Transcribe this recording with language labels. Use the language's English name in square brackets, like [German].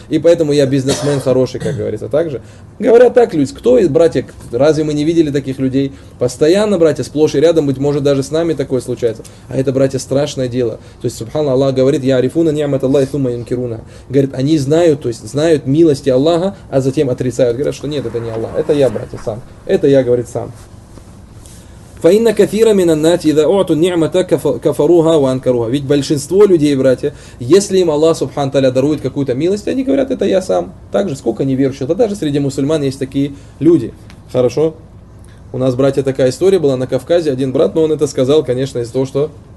[Russian] И поэтому я бизнесмен хороший, как говорится, так же. Говорят так люди, кто из, братья, разве мы не видели таких людей? Постоянно, братья, сплошь и рядом, быть может, даже с нами такое случается. А это, братья, страшное дело. То есть, субханна Аллах говорит, [Arabic] «Я арифуна ниамат Аллахи сумма юнкируна». [Russian] Говорит, они знают, то есть, знают милости Аллаха, а затем отрицают. Говорят, что нет, это не Аллах, это я, братья, сам. Это я, говорит, сам. [Arabic] فإن كثير من الناس إذا أعطوا النعمة كفروها وأنكروها. [Russian] Ведь большинство людей, братья, если им Аллах Субхану Тааля дарует какую-то милость, они говорят, это я сам. Так же, сколько неверующих, да даже среди мусульман есть такие люди. Хорошо? У нас, братья, такая история была на Кавказе. Один брат, но он это сказал, конечно, из-за того, что